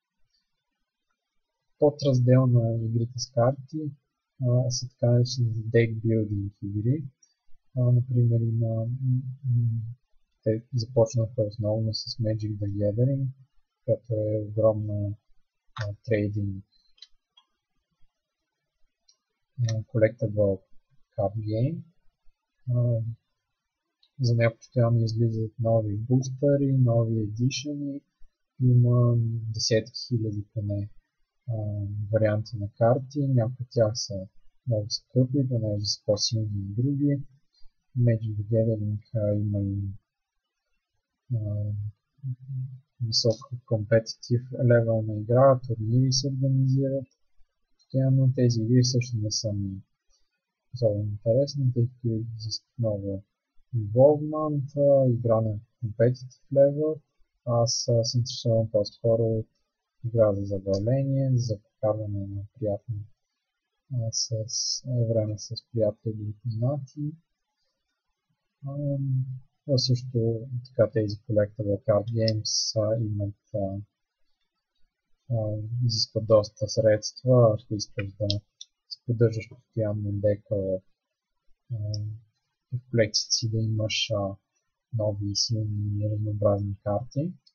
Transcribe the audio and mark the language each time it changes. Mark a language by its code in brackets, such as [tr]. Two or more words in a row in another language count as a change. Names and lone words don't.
[bg] Подраздел на игрите с карти са така наречени декбилдинг игри. Например, те започнаха основно с Magic the Gathering, която е огромна трейдинг [en] collectible card game. [bg] За нея постоянно излизат нови бустери, нови едишъни. Има десетки хиляди поне варианти на карти. Някои от тях са много скъпи, понеже са по-силни от други. Magic the Gathering има и висок [en] competitive level [bg] на игра, турнири се организират. Постоянно тези игри също не са ми особено интересни, тъй като изискват много involvement, игра на [en] competitive level. [bg] Аз се интересувам по-скоро от игра за забавление, за прекарване на приятно време с приятели и познати. Също така тези [en] collectible card games [bg] имат изискват доста средства, ако искаш да поддържаш постоянно дека в колекцията си, да имаш нови силни и разнообразни карти.